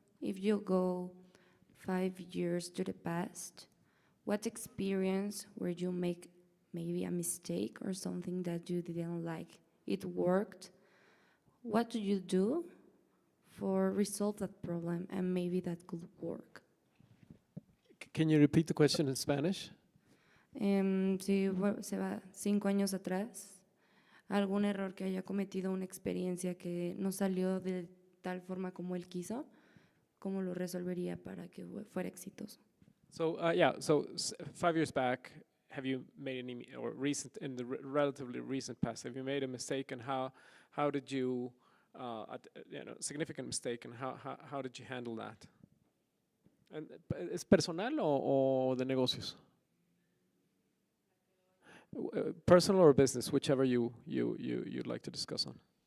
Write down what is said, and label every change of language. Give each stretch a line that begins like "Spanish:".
English: If you go 5 years to the past, what experience where you make maybe a mistake or something that you didn't like? It worked. What do you do for resolve that problem, and maybe that could work? Can you repeat the question in Spanish?
Spanish: Si se va 5 años atrás, algún error que haya cometido, una experiencia que no salió de tal forma como él quiso, ¿cómo lo resolvería para que fuera exitoso?
English: So 5 years back, have you made any, or recent, in the relatively recent past, have you made a mistake, and how did you, significant mistake, and how did you handle that?
Spanish: And, ¿es personal o de negocios?
English: Personal or business, whichever you'd like to discuss on.